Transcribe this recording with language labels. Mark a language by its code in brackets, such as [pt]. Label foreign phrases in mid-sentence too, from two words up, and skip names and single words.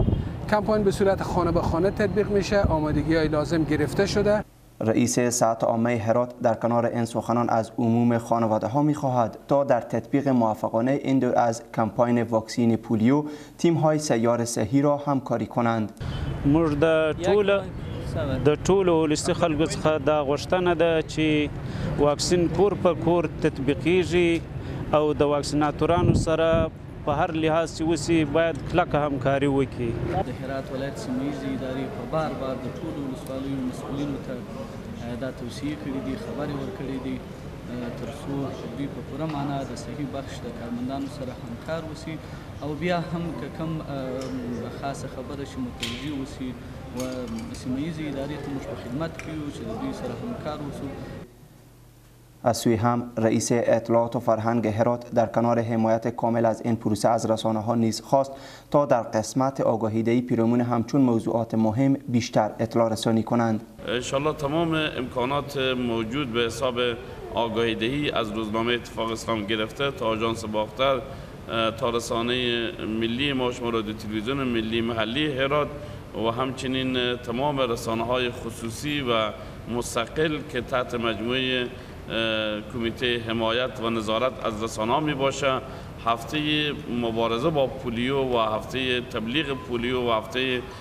[fa] کمپاین به صورت خانه به خانه تطبیق میشه، آمادگی های لازم گرفته شده. رئیس ساعت عامه هرات در کنار این سخنان از عموم خانواده ها می خواهد تا در تطبیق موفقانه این دور از کمپاین واکسین پولیو تیم های سیار صحی را همکاری کنند. [ps] موږ د ټولو ولسي خلکو څخه دا غوښتنه ده چې واکسین کور په کور تطبیقیږي او د واکسیناتورانو سره په هر لحاظ چې وسی باید کلکه همکاري وکړي. د هرات ولایت سیمهیزې ادارې په بار د ټولو ولسوالیو مسؤلینو ته دا توصیې کړي دي، خبرې ورکړي دي تر څو دوی په پوره معنا د صحي بخش د کارمندانو سره همکار وسی او بیا هم که کوم خاصه خبره چې متوجه وسی و سیمهیزې ادارې ته موږ په خدمت کې یو چې د دوی سره همکار وسو. [fa] از سوی هم رئیس اطلاعات و فرهنگ هرات در کنار حمایت کامل از این پروسه از رسانه ها نیز خواست تا در قسمت آگاهیدهی پیرامون همچون موضوعات مهم بیشتر اطلاع رسانی کنند. انشالله تمام امکانات موجود به حساب آگاهیدهی از روزنامه اتفاق اسلام گرفته تا آژانس باختر تا رسانه ملی ما شما رادیو تلویزیون ملی محلی هرات و همچنین تمام رسانه های خصوصی و مستقل که تحت مجموعه کمیته حمایت و نظارت از رسانه‌ها می باشه، هفته مبارزه با پولیو و هفته تبلیغ پولیو و هفته